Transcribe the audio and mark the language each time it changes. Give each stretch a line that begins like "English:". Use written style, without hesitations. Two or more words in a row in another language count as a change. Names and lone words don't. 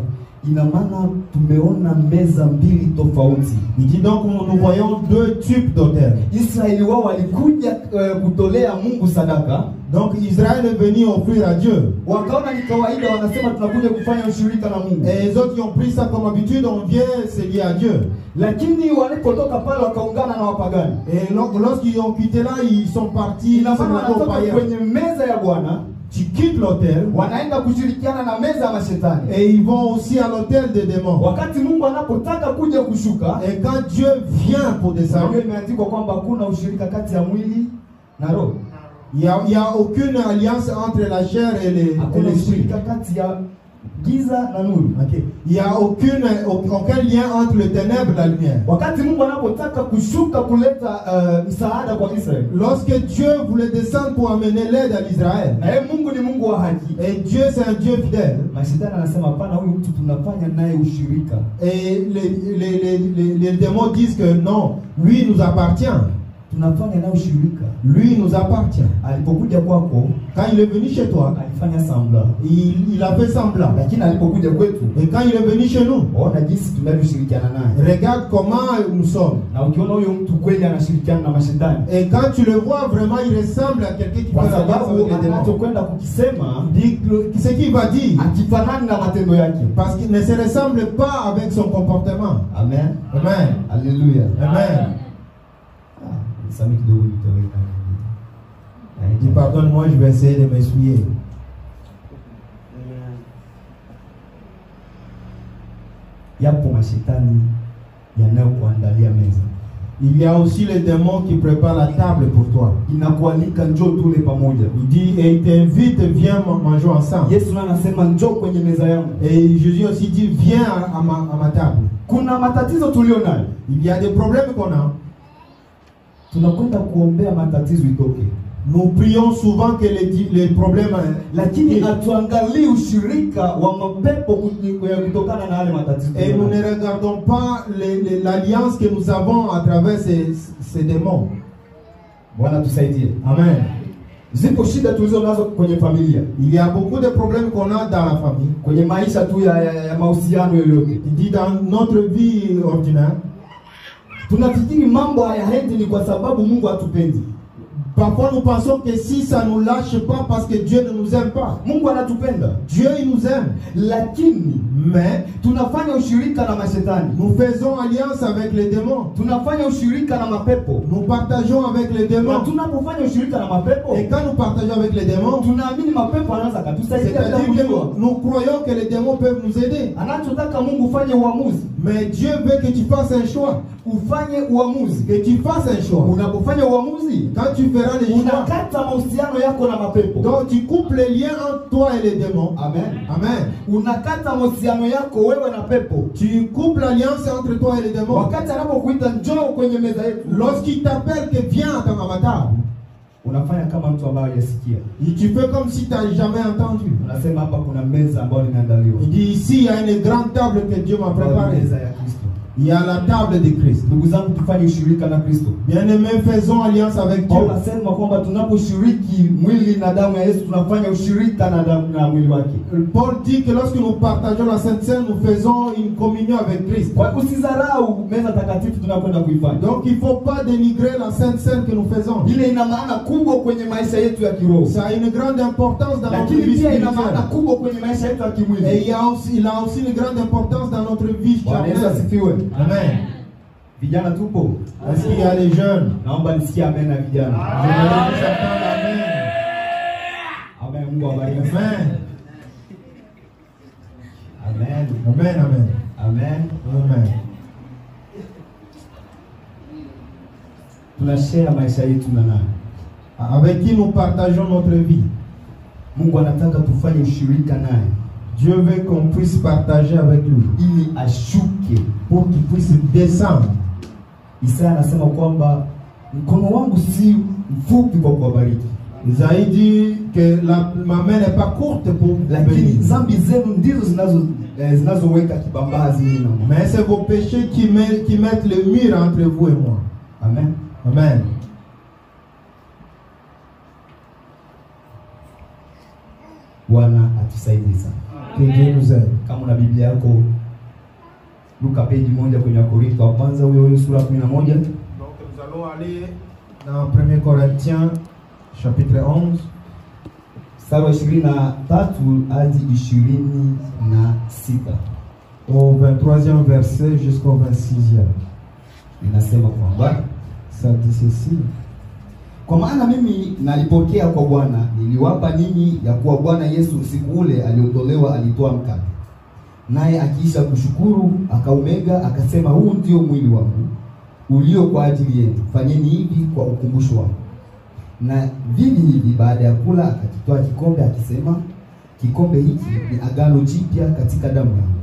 Swahili: Ina maana tumeona meza mbili tofauti.
French: Il dit donc nous voyons deux types d'autels.
Swahili: Israeli wao walikuja kutolea Mungu sadaka.
French: Donc Israël est venu offrir à Dieu.
Swahili: Wakaona ni kawaida, wanasema tunakuja kufanya ushirika na Mungu.
French: Et les autres qui ont pris ça comme habitude, on vient se lier à Dieu.
Swahili: Lakini walipotoka pale wakaungana na wapagani.
French: Et lorsqu'ils ont quitté là, ils sont partis.
Swahili: Ina maana wanatoka kwenye meza ya Bwana,
French: tu quittes l'autel,
Swahili: wanaenda kushirikiana na meza ya mashetani.
French: et ils vont aussi à l'autel des démons.
Swahili: Wakati Mungu anapotaka kuja kushuka,
French: Et quand Dieu vient pour descendre,
Swahili: imeandikwa kwamba hakuna ushirika kati ya mwili na roho.
French: il y a aucune alliance entre la chair et
Swahili: Hakuna
French: l'esprit.
Swahili: ushirika kati ya giza na nuru. Okay.
French: Il n'y a aucun lien entre le ténèbre et la lumière.
Swahili: Wakati Mungu anapotaka kushuka kuleta msaada kwa Israeli,
French: Lorsque Dieu voulait descendre pour amener l'aide à l'Israël,
Swahili: na yeye Mungu ni Mungu wa haki,
French: et Dieu c'est un Dieu fidèle,
Swahili: mashetani anasema hapana, huyu mtu tunafanya naye ushirika.
French: et les démons disent que non, lui nous appartient.
Swahili: Tunafanya naye ushirika.
French: Lui nous appartient.
Swahili: Alipokuja kwako,
French: Quand il est venu chez toi,
Swahili: alifanya sambla.
French: il a fait semblant.
Swahili: Lakini alipokuja kwetu,
French: Et quand il est venu chez nous,
Swahili: ona jinsi tunavyoshirikiana naye.
French: regarde comment nous sommes.
Swahili: Na ukiona huyo mtu kweli anashirikiana na mashetani,
French: Et quand tu le vois, vraiment, il ressemble à quelqu'un qui
Swahili: kwa
French: fait la danse
Swahili: sababu
French: avec les démons.
Swahili: anachokwenda kukisema
French: Dit que ce qu'il va dire,
Swahili: akifanani na matendo yake.
French: parce qu'il ne se ressemble pas avec son comportement.
Swahili: Amen.
French: Amen.
Swahili: Haleluya.
French: Amen.
Swahili: Sami kidogo nitaweka.
French: Il dit, pardonne-moi, je vais essayer de m'essuyer.
Swahili: Yapo mashetani yanayokuandalia meza.
French: Il y a aussi les démons qui préparent la table pour toi.
Swahili: Inakualika njoo tule pamoja.
French: Il dit, et il t'invite, viens manger ensemble.
Swahili: Yesu anasema njoo kwenye meza yangu.
French: Et Jésus aussi dit, viens à ma table.
Swahili: Kuna matatizo tulio nayo.
French: Il y a des problèmes qu'on a.
Swahili: Tunakwenda kuombea matatizo itoke.
French: Nous prions souvent que les problèmes...
Swahili: Lakini hatuangalii ushirika wa mapepo kutokana na yale matatizo.
French: Et nous ne regardons pas l'alliance que nous avons à travers ces démons.
Swahili: Bwana tusaidie.
French: Amen.
Swahili: Zipo shida tulizo nazo kwenye familia.
French: Il y a beaucoup de problèmes qu'on a dans la famille.
Swahili: Kwenye maisha tu ya mahusiano yoyote.
French: Il dit dans notre vie ordinaire.
Swahili: Tunafikiri mambo hayaendi ni kwa sababu Mungu hatupendi.
French: Parfois nous pensons que si ça ne nous lâche pas parce que Dieu ne nous aime pas.
Swahili: Mungu anatupenda.
French: Dieu il nous aime.
Swahili: Lakini
French: mais
Swahili: tunafanya ushirika na mashetani.
French: Nous faisons alliance avec les démons.
Swahili: Tunafanya ushirika na mapepo.
French: Nous partageons avec les démons.
Swahili: Na tunapofanya ushirika na mapepo,
French: et quand nous partageons avec les démons,
Swahili: tunaamini mapepo anaweza kutusaidia.
French: C'est-à-dire que nous croyons que les démons peuvent nous aider.
Swahili: Anachotaka Mungu fanye uamuzi.
French: Mais Dieu veut que tu fasses un choix.
Swahili: Ufanye uamuzi.
French: Que tu fasses un choix.
Swahili: Unapofanya uamuzi,
French: quand tu feras les choix,
Swahili: unakata mahusiano yako na mapepo.
French: Donc tu coupes les liens entre toi et les démons.
Swahili: Amen.
French: Amen.
Swahili: Unakata mahusiano yako wewe na pepo.
French: Tu coupes l'alliance entre toi et les démons.
Swahili: Wakati anapokuita njoo kwenye meza yetu,
French: lorsqu'il t'appelle que viens à ta table,
Swahili: unafanya kama mtu ambaye hajasikia.
French: Tu fais comme si tu n'as jamais entendu.
Swahili: Unasema hapa kuna meza ambayo nimeandaliwa.
French: Il dit ici il y a une grande table que Dieu m'a préparée.
Swahili: Meza ya Kristo.
French: Il y a la table de Christ.
Swahili: Ndugu zangu, tufanye ushirika na Kristo.
French: Bien-aimés, faisons alliance avec Dieu.
Swahili: Anasema kwamba tunaposhiriki mwili na damu ya Yesu tunafanya ushirika na damu na mwili wake.
French: Paul dit que lorsque nous partageons la Sainte Seine, nous faisons une communion avec Christ.
Swahili: Kwa usizarau meza takatifu tunakwenda kuifanya.
French: Donc il faut pas dénigrer la Sainte Seine que nous faisons.
Swahili: Ile ina maana kubwa kwenye maisha yetu ya kiroho.
French: Ça a une grande importance dans notre vie spirituelle.
Swahili: Lakini pia ina maana
French: spirituelle.
Swahili: kubwa kwenye maisha yetu ya kimwili.
French: Et il a aussi une grande importance dans notre vie charnelle. Amen.
Swahili: Vijana tupo.
French: Est-ce qu'il y a les jeunes?
Swahili: Naomba nisikie amen na vijana. Amen. Amen. Mungu awabariki. Amen. Amen. Amen. Amen. Amen. Amen. Tunashare maisha yetu na nani?
French: Avec qui nous partageons notre vie.
Swahili: Mungu anataka tufanye ushirika naye.
French: Dieu veut qu'on puisse partager avec lui.
Swahili: Ili ashuke,
French: pour qu'il puisse descendre.
Swahili: Isaya anasema kwamba mkono wangu si mfupi kwa kuwabariki.
French: Isaïe dit que ma main n'est pas courte pour
Swahili: lakini
French: bénir.
Swahili: dhambi zenu ndizo zinazoweka kibambazi mimi na Mungu.
French: Mais c'est vos péchés qui mettent le mur entre vous et moi.
Swahili: Amen.
French: Amen.
Swahili: Bwana atusaidie sana.
French: Que Dieu nous aide.
Swahili: Kama una Biblia yako, Luka peji moja kwenye Wakorintho wa kwanza huyo sura 11.
French: Donc nous allons aller dans 1 Corinthiens chapitre 11.
Swahili: Mstari wa 23 hadi 26.
French: Au 23e verset jusqu'au 26e.
Swahili: Inasema kwamba
French: Ça dit ceci.
Swahili: kwa maana mimi nalipokea kwa Bwana, niliwapa ninyi ya kuwa Bwana Yesu usiku ule aliotolewa alitoa mkate. Naye akiisha kushukuru akaumega akasema, huu ndio mwili wangu ulio kwa ajili yenu. Fanyeni hivi kwa ukumbusho wangu. Na vivi hivi baada ya kula akakitoa kikombe akisema, kikombe hiki ni agano jipya katika damu yangu.